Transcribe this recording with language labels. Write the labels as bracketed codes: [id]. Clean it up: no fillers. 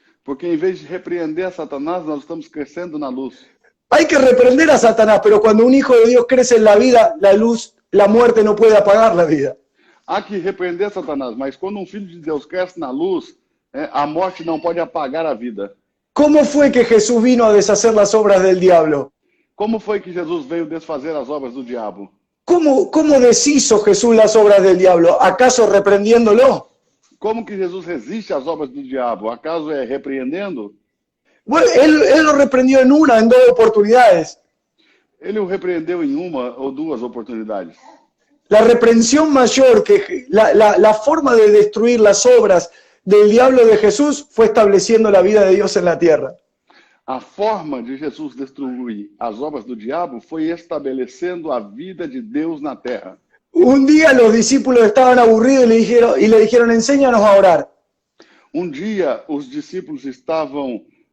[pt] Porque em vez de repreender a Satanás, nós estamos crescendo na luz. [es] Hay que reprender a Satanás, pero cuando un hijo de Dios crece en la vida, la luz, la muerte no puede apagar la vida. [pt] Há que repreender Satanás, mas quando um filho de Deus cresce na luz, a morte não pode apagar a vida. [es] ¿Cómo fue que Jesús vino a deshacer las obras del diablo? [pt] Como foi que Jesus veio desfazer as obras do diabo? [es] ¿Cómo deshizo Jesús las obras del diablo? ¿Acaso reprendiéndolo? [pt] Como que Jesus resiste às obras do diabo? Acaso é repreendendo? [es] Bueno, él lo reprendió en dos oportunidades. [pt] Ele o repreendeu em uma ou duas oportunidades. [es] La reprensión mayor, la forma de destruir las obras del diablo de Jesús fue estableciendo la vida de Dios en la tierra. [pt] A forma de Jesus destruir as obras do diabo foi estabelecendo a vida de Deus na terra. [es] Un día los discípulos estaban aburridos y le dijeron, enséñanos a orar. [pt] Um dia os discípulos estavam